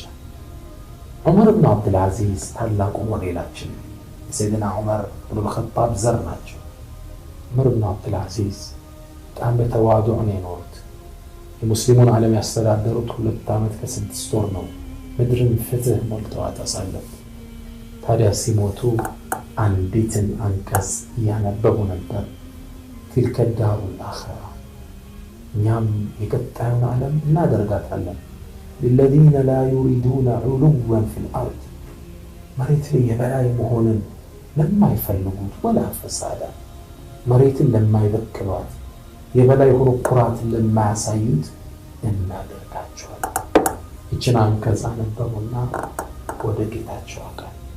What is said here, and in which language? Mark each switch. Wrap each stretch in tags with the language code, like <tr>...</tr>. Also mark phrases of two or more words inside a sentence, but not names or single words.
<am>ዑመር ኢብኑ አብዱልዓዚዝ ታላቁ ሞዴላችን ሰይድና ዑመር ኢብኑ ኸጣብ ዘር ናቸው። ዑመር ኢብኑ አብዱልዓዚዝ በጣም በተዋዱዕ ነው የኖሩት። የሙስሊሙን ዓለም ያስተዳደሩት 2 ዓመት ከ6 ወር ነው። ምድርን ፍትህ ሞልተዋት አሳለፉ። ታዲያ ሲሞቱ አንዲትን አንቀጽ እያነበቡ ነበር።</am> <ar>تلك الدار الآخرة</ar> <am>እኛም የቀጣዩን ዓለም እናደርጋታለን</am> <ar>للذين لا يريدون علوا في الأرض</ar> <am>መሬት ላይ የበላይ መሆንን ለማይፈልጉት</am> <ar>ولا فسادا</ar> <am>መሬትን ለማይበክሏት የበላይ ሆኖ ኩራትን ለማያሳዩት እናደርጋቸዋለን። ይህችን አንቀጽ አነበቡና ወደ ጌታቸው አቀኑ።</am>